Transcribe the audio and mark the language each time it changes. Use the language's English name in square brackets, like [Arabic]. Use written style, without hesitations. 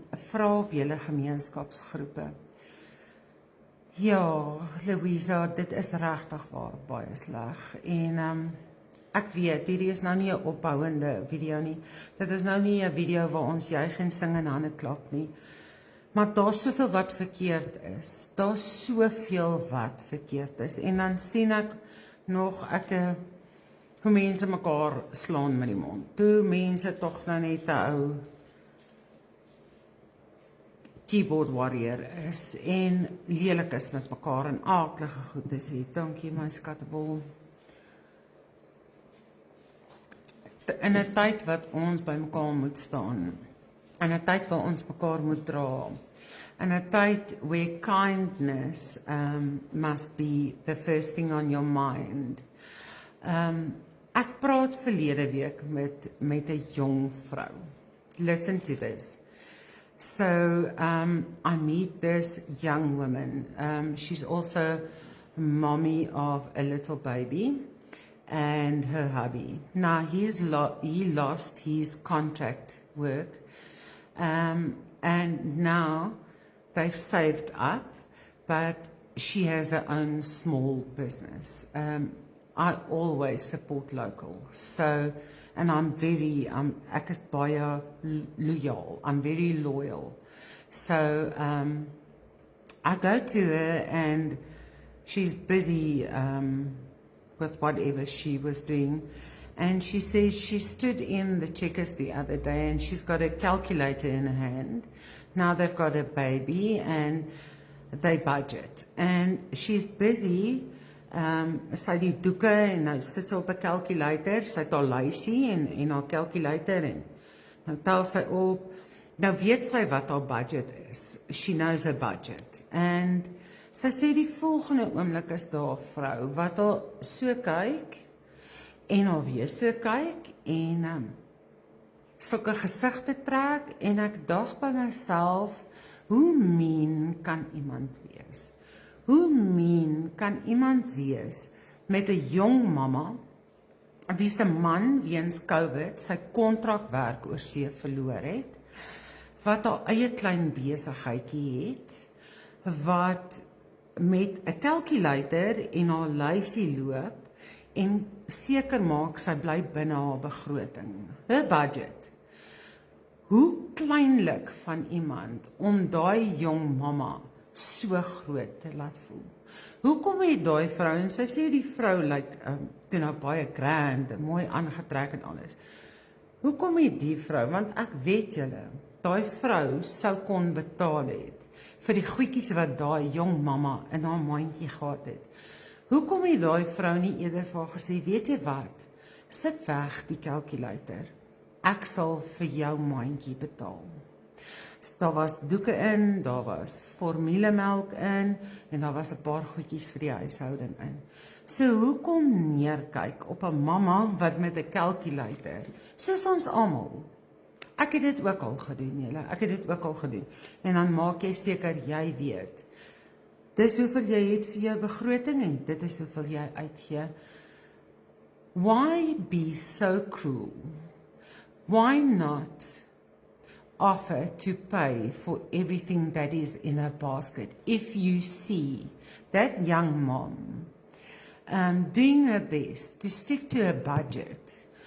[Afrikaans] Vra op julle gemeenskapsgroepe. Ja, Louisa, dit is regtig waar baie sleg. En ek weet, hierdie is nou nie 'n ophouende video nie. Dit is nou nie 'n video waar ons juig en sing en hande klap nie. Maar daar's soveel wat verkeerd is. Daar's soveel wat verkeerd is. En dan sien ek nog hoe mense mekaar slaan met die mond. Toe mense tog nou net 'n ou keyboard warrior is en lelik is met mekaar en aaklige goed te sê. Dankie my skattebol. In 'n tyd wat ons by mekaar moet staan, in 'n tyd waar ons mekaar moet dra, in 'n tyd [English] where kindness must be the first thing on your mind. [Afrikaans] Ek praat verlede week met 'n jong vrou. [English] Listen to this. So I meet this young woman. She's also mommy of a little baby and her hubby. Now he lost his contract work, and now they've saved up, but she has her own small business. I always support local, so, and I'm very, [Afrikaans] ek is baie loyal, [English] I'm very loyal. So I go to her and she's busy with whatever she was doing. And she says she stood in the Checkers the other day and she's got a calculator in her hand. Now they've got a baby and they budget. And she's busy, [Afrikaans] sy die doeke en nou sit sy op 'n calculator, sy het haar lysie en haar calculator en nou tel sy op. Nou weet sy wat haar budget is. [English] She knows her budget. [Afrikaans] And sy sê die volgende oomblik is daar 'n vrou wat haar so kyk en alweer so kyk en sulke gesigte trek en ek dink by myself, hoe mean kan iemand wees? Hoe mean kan iemand wees met 'n jong mamma wie se man weens COVID sy kontrakwerk oor see verloor het, wat haar eie klein besigheidjie het, wat met 'n calculator en haar lysie loop en seker maak sy bly binne haar begroting, [English] her budget. [Afrikaans] Hoe kleinlik van iemand om daai jong mamma so groot te laat voel. Hoekom het daai vrou, en sy sê die vrou lyk toe nou baie grand, mooi aangetrek en alles. Hoekom het die vrou, want ek weet julle, daai vrou sou kon betaal het vir die goedjies wat daai jong mamma in haar mandjie gehad het. Hoekom het daai vrou nie eerder vir haar gesê, weet jy wat, sit weg die calculator, ek sal vir jou mandjie betaal. Daar was doeke in, daar was formulemelk in, en daar was 'n paar goedjies vir die huishouding in. So hoekom neerkyk op 'n mamma wat met 'n calculator, soos ons almal. Ek het dit ook al gedoen, julle, ek het dit ook al gedoen. En dan maak jy seker jy weet. Dis hoeveel jy het vir jou begroting en dit is hoeveel jy uitgee. [English] Why be so cruel? Why not offer to pay for everything that is in a basket if you see that young mom doing her best to stick to a budget?